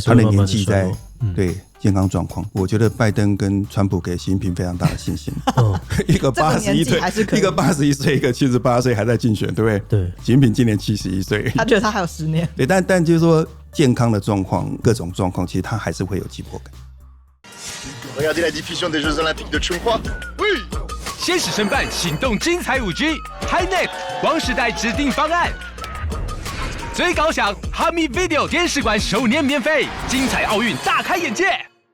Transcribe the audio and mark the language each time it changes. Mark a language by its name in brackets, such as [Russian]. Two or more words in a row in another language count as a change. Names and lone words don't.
[Chinese] 他的年纪在对健康状况，我觉得拜登跟川普给习近平非常大的信心。一个81岁，一个81岁，一个78岁还在竞选，对不对？对，习近平今年71岁，他觉得他还有10年。对，但就是说健康的状况，各种状况，其实他还是会有急迫感。 [French] Regardez la diffusion des Jeux Olympiques de Chongqing. Oui. [Chinese] 先使申办行动精彩5G HiNet 光时代指定方案，最高享 Hami Video 电视馆10年免费，精彩奥运大开眼界。